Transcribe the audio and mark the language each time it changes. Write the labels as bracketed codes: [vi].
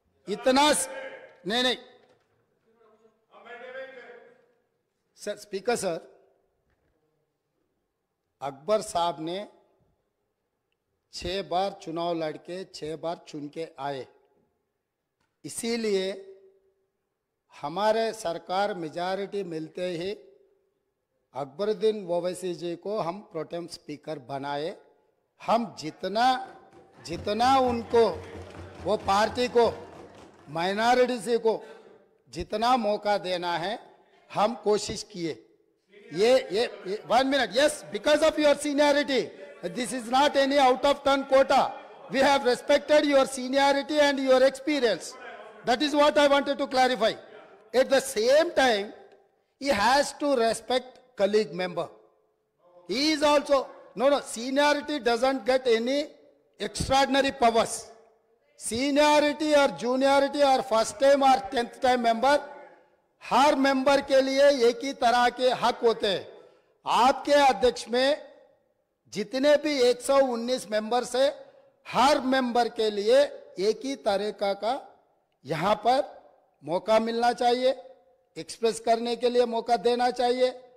[hi] इतना नहीं sir, speaker sir, Akbar साहब ने 6 बार चुनाव लड़के 6 बार चुन के आए, इसीलिए हमारे सरकार मेजॉरिटी मिलते ही अकबरुद्दीन ओवैसी जी को हम प्रोटेम स्पीकर बनाए। हम जितना उनको, वो पार्टी को, माइनॉरिटी को जितना मौका देना है हम कोशिश किए। [en] ये 1 minute, yes, because of your seniority, this is not any out of turn quota. We have respected your seniority and your experience. That is what I wanted to clarify. At the same time, he has to respect colleague member. He is also, no, seniority doesn't get any extraordinary powers. Seniority or juniority or first time or 10th time member, [hi] हर member के लिए एक ही तरह के हक होते हैं। आपके अध्यक्ष में जितने भी 119 मेंबर्स है, हर मेंबर के लिए एक ही तरीका का यहां पर मौका मिलना चाहिए, एक्सप्रेस करने के लिए मौका देना चाहिए।